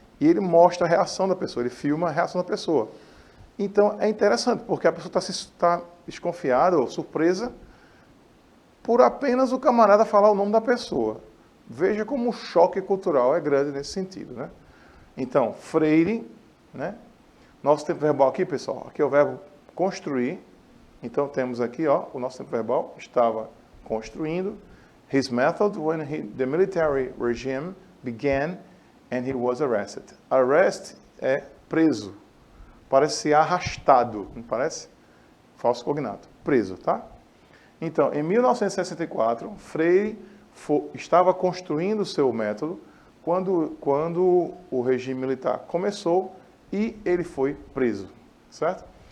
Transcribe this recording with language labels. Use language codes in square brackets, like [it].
[pt] E ele mostra a reação da pessoa, ele filma a reação da pessoa. Então, é interessante, porque a pessoa está desconfiada ou surpresa por apenas o camarada falar o nome da pessoa. Veja como o choque cultural é grande nesse sentido, né? Então, Freire, né? Nosso tempo verbal aqui, pessoal, aqui é o verbo construir. Então, temos aqui, ó, o nosso tempo verbal estava construindo. [en] His method when the military regime began and he was arrested. [pt] Arrest é preso. Parece ser arrastado, não parece? Falso cognato. Preso, tá? Então, em 1964, Freire estava construindo o seu método quando o regime militar começou e ele foi preso, certo?